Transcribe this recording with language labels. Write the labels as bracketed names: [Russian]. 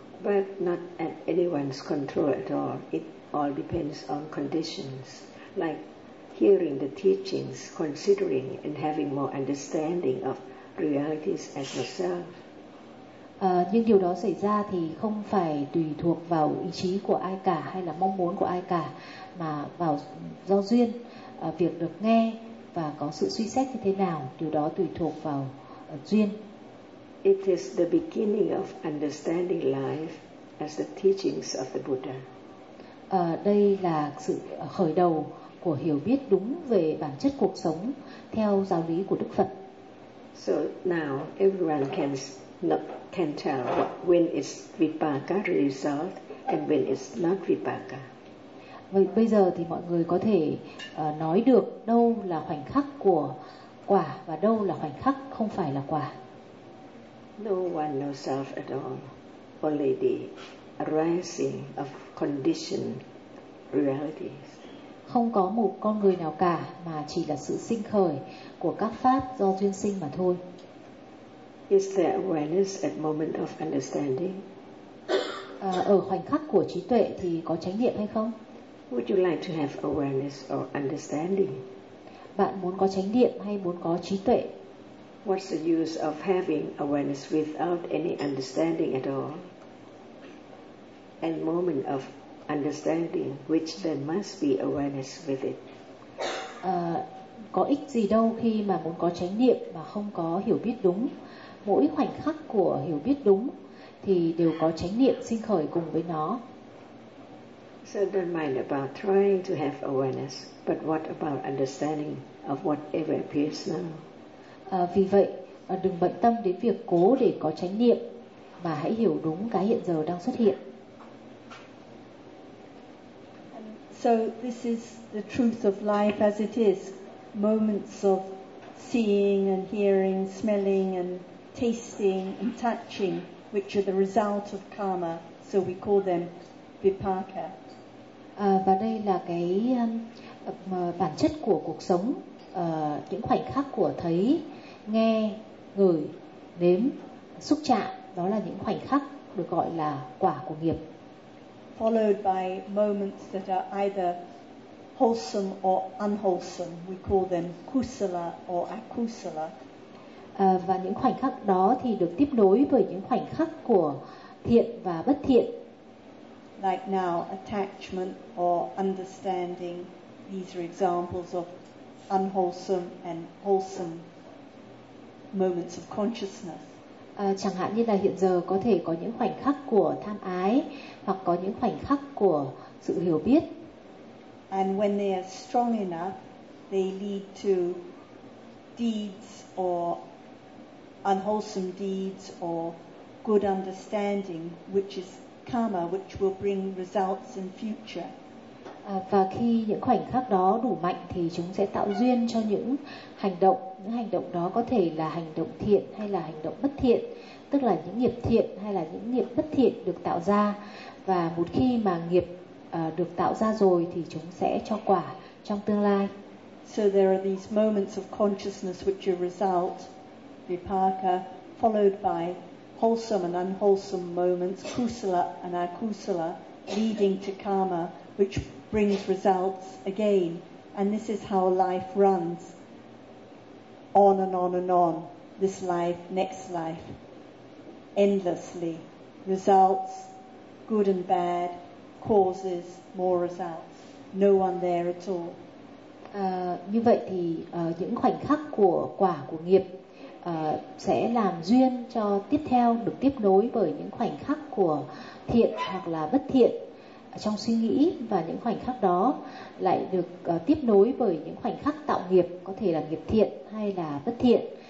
[English] But not at anyone's control at all. It all depends on conditions, like hearing the teachings, considering and having more understanding of realities as yourself. [Vietnamese] Nhưng điều đó xảy ra thì không phải tùy thuộc vào ý chí của ai cả hay là mong muốn của ai cả, mà vào do duyên, việc được nghe và có sự suy xét như thế nào, điều đó tùy thuộc vào duyên. [English] It is the beginning of understanding life as the teachings of the Buddha. [Vietnamese] Đây là sự khởi đầu của hiểu biết đúng về bản chất cuộc sống theo giáo lý của Đức Phật. [English] So now everyone can tell when is vipaka result and when is not vipaka. [Vietnamese] Vậy bây giờ thì mọi người có thể nói được đâu là khoảnh khắc của quả và đâu là khoảnh khắc không phải là quả. [English] No one knows self at all, only the arising of conditioned realities. [Vietnamese] Không có một con người nào cả mà chỉ là sự sinh khởi của các pháp do duyên sinh mà thôi. [English] Is there awareness at moment of understanding? [Vietnamese] Ở khoảnh khắc của trí tuệ thì có chánh niệm hay không? [English] Would you like to have awareness or understanding? [Vietnamese] Bạn muốn có chánh niệm hay muốn có trí tuệ? [English] What's the use of having awareness without any understanding at all? And moment of understanding, which there must be awareness with it. [Vietnamese] Có ích gì đâu khi mà muốn có chánh niệm mà không có hiểu biết đúng. Mỗi khoảnh khắc của hiểu biết đúng thì đều có chánh niệm sinh khởi cùng với nó. [English] So don't mind about trying to have awareness, but what about understanding of whatever appears now? [Vietnamese] Vì vậy, đừng bận tâm đến việc cố để có chánh niệm, mà hãy hiểu đúng cái hiện giờ đang xuất hiện. [English] So this is the truth of life as it is. Moments of seeing and hearing, smelling and tasting and touching, which are the result of karma. So we call them vipaka. [Vietnamese] Và đây là cái bản chất của cuộc sống, những khoảnh khắc của thấy, nghe, ngửi, nếm, xúc chạm, đó là những khoảnh khắc được gọi là quả của nghiệp. [English] Followed by moments that are either wholesome or unwholesome, we call them kusala or akusala. [Vietnamese] Và những khoảnh khắc đó thì được tiếp nối bởi những khoảnh khắc của thiện và bất thiện. [English] Like now, attachment or understanding, these are examples of unwholesome and wholesome moments of consciousness. [Vietnamese] Chẳng hạn như là hiện giờ có thể có những khoảnh khắc của tham ái hoặc có những khoảnh khắc của sự hiểu biết. [English] And when they are strong enough, they lead to deeds or unwholesome deeds or good understanding, which is karma, which will bring results in future. [Vietnamese] Và khi những khoảnh khắc đó đủ mạnh thì chúng sẽ tạo duyên cho những hành động. Những hành động đó có thể là hành động thiện hay là hành động bất thiện, tức là những nghiệp thiện hay là những nghiệp bất thiện được tạo ra. Và một khi mà nghiệp được tạo ra rồi thì chúng sẽ cho quả trong tương lai. [English] So there are these moments of consciousness which are result, vipaka, followed by wholesome and unwholesome moments, kusala and akusala, leading to karma, which brings results again. And this is how life runs, on and on and on, this life, next life, endlessly. Results, good and bad, causes, more results. No one there at all. [Vietnamese] Như vậy thì những khoảnh khắc của quả của nghiệp sẽ làm duyên cho tiếp theo được tiếp nối bởi những khoảnh khắc của thiện hoặc là bất thiện trong suy nghĩ, và những khoảnh khắc đó lại được tiếp nối bởi những khoảnh khắc tạo nghiệp, có thể là nghiệp thiện hay là bất thiện.